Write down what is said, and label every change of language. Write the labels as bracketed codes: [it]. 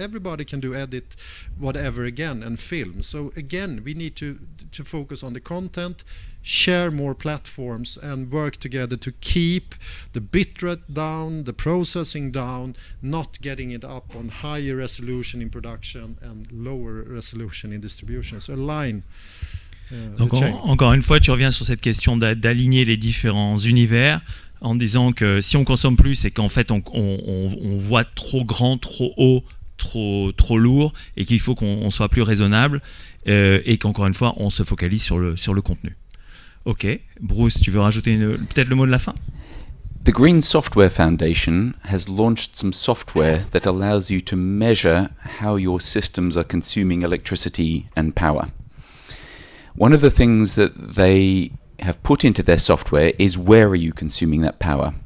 [en] Everybody can do edit whatever again and film. So again, we need to focus on the content, share more platforms and work together to keep the bitrate down, the processing down, not getting it up on higher resolution in production and lower resolution in distribution. So align. [fr] Donc encore une fois, tu reviens sur cette question d'aligner les différents univers en disant que si on consomme plus, c'est qu'en fait on voit trop grand, trop haut, trop lourd et qu'il faut qu'on soit plus raisonnable et qu'encore une fois on se focalise sur le contenu. Ok, Bruce, tu veux rajouter peut-être le mot de la fin? [en] The Green Software Foundation has launched some software that allows you to measure how your systems are consuming electricity and power. One of the things that they have put into their software is where are you consuming that power?